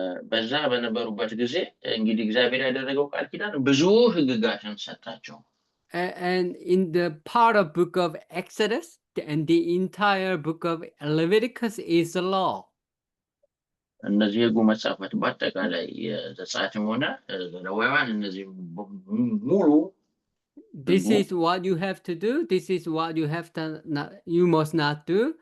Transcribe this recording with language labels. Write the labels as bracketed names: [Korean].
[Amharic] በዛ በነበሩበት ጊዜ እንግዲህ እግዚአብሔር ያደረገው ቃል ኪዳን ብዙ ህግጋትን ሰጣቸው። [English] And in the part of book of Exodus and the entire book of Leviticus is the law. [Amharic] እነዚህ ህጉ መጻፈት በአጠቃላይ የዘጸአትም ሆነ ዘሌዋውያን እነዚህ ሙሉ [English] This is what you have to do. This is what you have to not, you must not do.